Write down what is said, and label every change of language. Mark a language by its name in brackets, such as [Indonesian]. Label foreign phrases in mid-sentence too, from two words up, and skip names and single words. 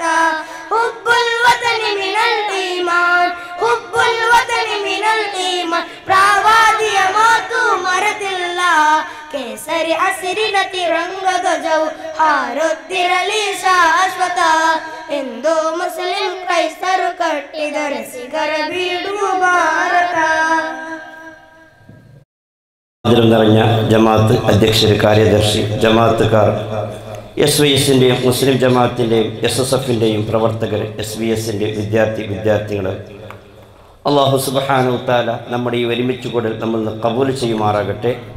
[Arabic] حب الوطن من الإيمان, حب الوطن من الإيمان, [Kannada] ಪ್ರವಾದಿಯ ಮಾತು ಮರೆತಿಲ್ಲ. ಕೇಸರಿ ಹಸಿರಿನ ತಿರಂಗ ಧ್ವಜವು ಹಾರುತ್ತಿರಲಿ ಶಾಶ್ವತ. ಹಿಂದೂ ಮುಸ್ಲಿಂ ಕ್ರೈಸ್ತರು ಕಟ್ಟಿದ ರಸಿಗರ ಬೀಡು ഭാരത. [Malayalam] നിറഞ്ഞ ജമാഅത്ത് അധ്യക്ഷർ, കാര്യദർശി, ജമാഅത്തുകാർ, SYSൻ്റെയും മുസ്ലിം ജമാഅത്തിൻ്റെയും SSFൻ്റെയും പ്രവർത്തകർ, SVSൻ്റെ വിദ്യാർത്ഥികൾ, [Arabic] الله سبحانه و تعالى [Malayalam] നമ്മുടെ ഈ ഒരുമിച്ച് കൂടൽ നമ്മൾ കബൂൽ ചെയ്യുമാറാകട്ടെ.